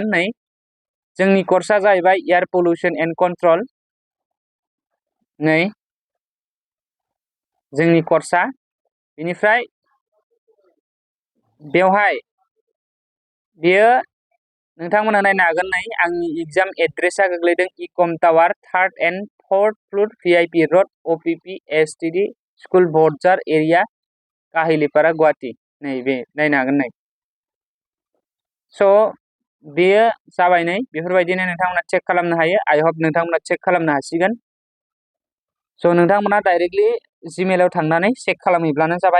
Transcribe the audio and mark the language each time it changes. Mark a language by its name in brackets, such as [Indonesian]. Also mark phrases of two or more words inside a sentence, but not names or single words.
[Bodo] नै जोंनि कर्सआ जाहैबाय [English] air pollution and control. [Bodo] नै जोंनि कर्सआ, बेनिफ्राय बेवहाय बेयो नोंथांमोना नायनो हागोन। नै आंनि [English] exam address [Bodo] गोग्लैदों इकम टावार [English] 3rd and 4th floor [Bodo] भिआइपि रड अपिपि एसटिडि स्कुल बर्डजार एरिया काहिलिपारा गुवाहाटी। नै बे नायनो हागोन। नै स' बेयो जाबाय नै बेफोरबायदिनो नोंथांमोना चेक खालामनो हायो। [English] I hope [Bodo] नोंथांमोना चेक खालामनो हासिगोन। स' नोंथांमोना डाइरेक्टलि जिमेलाव थांनानै चेक खालामहैब्लानो जाबाय।